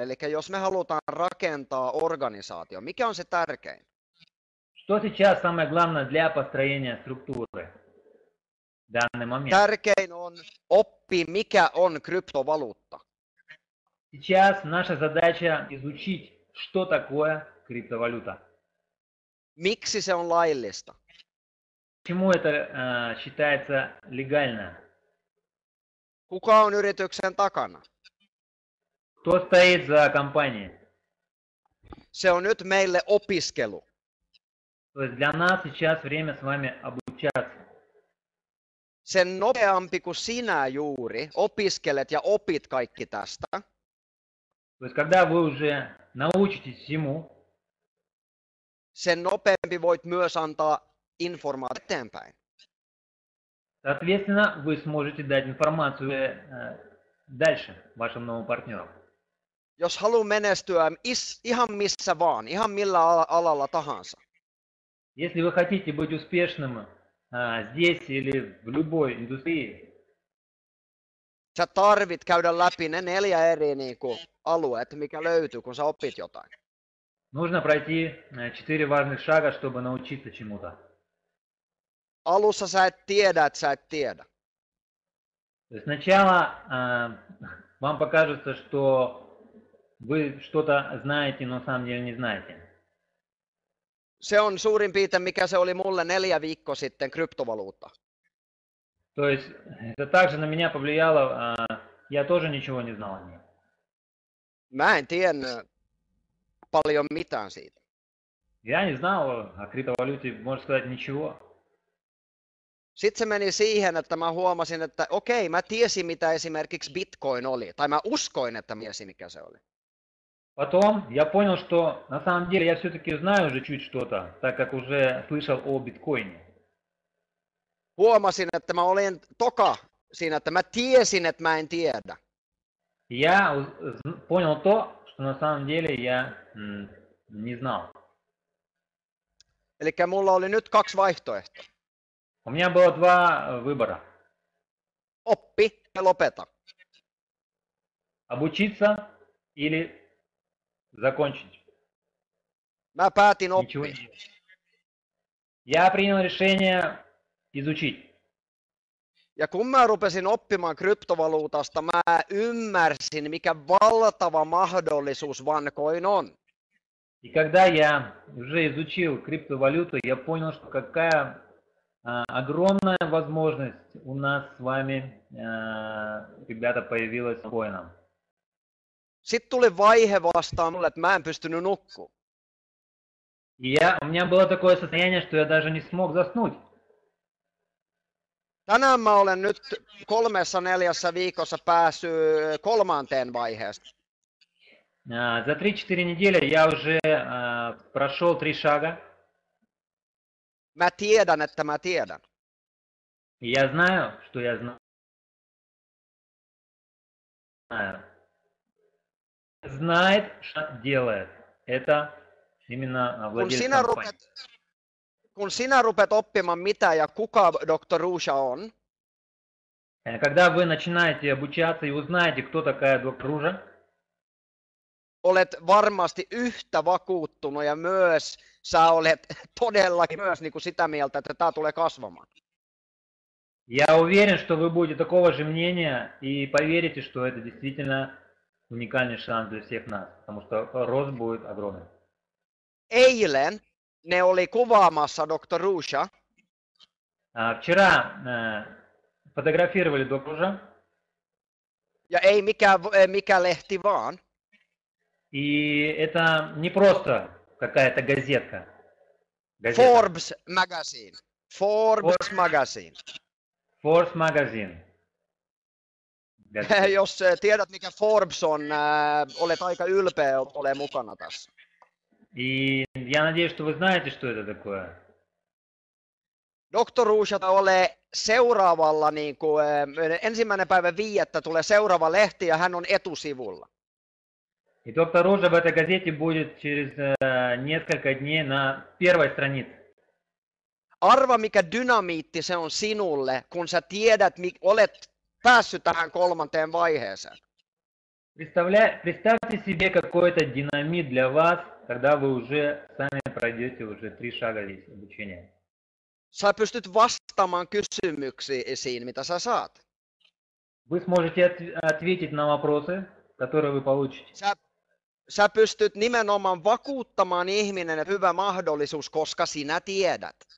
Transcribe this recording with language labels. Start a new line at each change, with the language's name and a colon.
Finnish: Eli jos me halutaan rakentaa organisaatio, mikä on se tärkein?
Russian: Что сейчас самое главное для построения структуры в данный момент?
Finnish: Tärkein on oppi, mikä on kryptovaluutta.
Russian: Сейчас наша задача изучить, что такое криптовалюта.
Finnish: Miksi se on laillista?
Russian: Почему это считается легально?
Finnish: Kuka on yrityksen takana?
Russian: Кто стоит за компанией?
Finnish: Se on nyt meille opiskelu.
Russian: То есть для нас сейчас время с вами обучаться.
Finnish: Sen nopeampi kuin sinä juuri opiskelet ja opit kaikki tästä,
Russian: То есть когда вы уже научитесь всему,
Finnish: sen nopeampi voit myös antaa informaatiota eteenpäin.
Russian: соответственно, вы сможете дать информацию дальше вашим новым партнерам.
Finnish: Jos haluaa menestyä ihan missä vaan, ihan millä alalla tahansa,
Russian: Если вы хотите быть успешным здесь или в любой индустрии,
Finnish: sä tarvit käydä läpi ne 4 eri alueet, mikä löytyy, kun sä opit jotain.
Russian: нужно пройти 4 важных шага, чтобы научиться чему-то.
Finnish: Alussa sä et tiedä, että sä et tiedä.
Russian: То есть сначала вам покажется, что вы что-то знаете, но на самом деле не знаете.
Finnish: Se on suurin piirtein, mikä se oli mulle 4 viikkoa sitten kryptovaluutta.
Russian: То есть это также на меня повлияло, я тоже ничего не знал о ней.
Finnish: Mä en tiennyt paljon mitään siitä.
Russian: Я не знал о криптовалюте, можно сказать, ничего.
Finnish: Sitten se meni siihen, että mä huomasin, että okei, mä tiesin mitä esimerkiksi Bitcoin oli, tai mä uskoin, että mä tiesin mikä se oli.
Russian: Потом я понял, что на самом деле я все-таки знаю уже чуть что-то, так как уже слышал о биткоине.
Finnish: Huomasin, että mä olin toka siinä, että mä tiesin, että mä en tiedä.
Russian: Я понял то, что на самом деле я не знал.
Finnish: Eli mulla oli nyt 2 vaihtoehtoa.
Russian: У меня было 2 выбора.
Finnish: Oppi ja lopeta.
Russian: Обучиться или закончить.
Finnish: Mä päätin
Russian: Ничего не
Finnish: oppia.
Russian: делать. Я принял решение изучить.
Finnish: Ja kun mä rupesin oppimaan kryptovaluutasta, mä ymmärsin, mikä valtava mahdollisuus OneCoin on.
Russian: И когда я уже изучил криптовалюту, я понял, что какая огромная возможность у нас с вами, ребята, появилась с коином.
Finnish: Sitten tuli vaihe vastaan mulle, että mä en pystynyt nukkua.
Russian: И у меня было такое состояние, что я даже не смог заснуть.
Finnish: Tänään mä olen nyt 3-4 viikossa päässyt 3. vaiheesta.
Russian: За 3-4 недели я уже прошел 3 шага.
Finnish: Mä tiedän, että mä tiedän.
Russian: И я знаю, что я знаю. Знает, что делает. Это именно владелец компании.
Finnish: Kun sinä rupet oppimaan mitä ja kuka Dr. Ruja on,
Russian: Когда вы начинаете обучаться и узнаете, кто такая доктор Ружа,
Finnish: olet varmasti yhtä vakuuttunut ja myös sä olet todellakin myös niin kuin sitä mieltä, että tämä tulee kasvamaan.
Russian: я уверен, что вы будете такого же мнения и поверите, что это действительно уникальный шанс для всех нас, потому что рост будет огромный.
Finnish: Eilen ne oli kuvaamassa Dr. Ruja.
Russian: Вчера фотографировали доктора Ружа,
Finnish: Ja ei mikä lehti vaan.
Russian: и это не просто какая-то газетка.
English: Forbes Magazine. Forbes Magazine. Forbes Magazine.
Finnish: Jos tiedät mikä Forbes on, olet aika ylpeä ole mukana tässä.
Russian: И я надеюсь, что вы знаете, что это такое.
Finnish: Dr. Ruja ole seuraavalla, niin kuin, 1. päivä 5. tulee seuraava lehti ja hän on etusivulla.
Russian: Итог второй в этой газете будет через несколько дней на первой странице.
Finnish: Arva, mikä dynamiitti se on sinulle, kun sä tiedät, olet päässyt tähän kolmanteen vaiheeseen.
Russian: Представьте себе какой-то динамит для вас, когда вы уже сами пройдете уже 3 шага здесь обучения.
Finnish: Sä pystyt vastaamaan kysymyksiin, mitä sä saat.
Russian: Вы сможете ответить на вопросы, которые вы получите.
Finnish: Sä pystyt nimenomaan vakuuttamaan ihminen, että hyvä mahdollisuus, koska sinä tiedät.